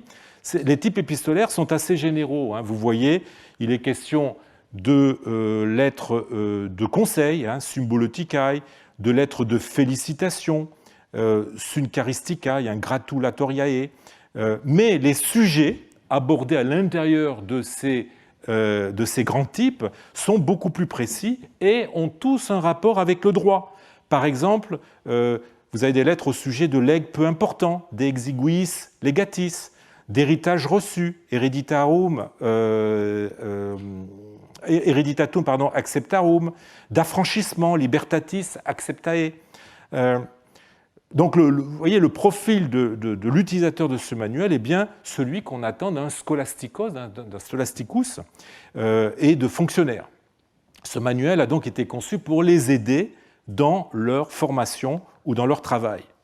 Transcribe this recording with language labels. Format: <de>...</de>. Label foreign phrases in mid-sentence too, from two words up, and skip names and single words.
<fr>Les types épistolaires sont assez généraux. Vous voyez, il est question de lettres de conseil, symboloticae, de lettres de félicitations,</fr> <la>suncharisticae, gratulatoriae,</la> <fr>mais les sujets abordés à l'intérieur de ces grands types sont beaucoup plus précis et ont tous un rapport avec le droit. Par exemple, vous avez des lettres au sujet de legs peu importants,</fr> <la>de exiguis legatis,</la> <fr>d'héritage reçu,</fr> <la>hereditatum d'acceptarum, libertatis acceptae.</la> <fr>Donc, vous voyez, le profil de l'utilisateur de ce manuel est bien celui qu'on attend d'un scholasticos, d'un scholasticus et de fonctionnaires. Ce manuel a donc été conçu pour les aider dans leur formation ou dans leur travail.</fr>